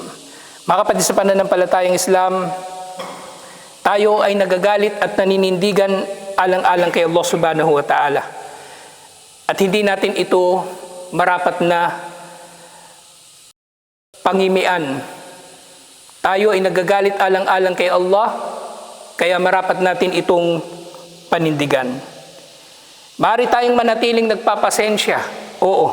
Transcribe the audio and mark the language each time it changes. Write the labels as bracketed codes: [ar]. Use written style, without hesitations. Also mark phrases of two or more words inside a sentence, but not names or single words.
[tl] Mga kapatid sa pananampalatayang Islam, tayo ay nagagalit at naninindigan alang-alang kay Allah [ar] سبحانه وتعالى. [tl] At hindi natin ito marapat na pangimian. Tayo ay nagagalit alang-alang kay Allah, kaya marapat natin itong panindigan. Maaari tayong manatiling nagpapasensya, oo.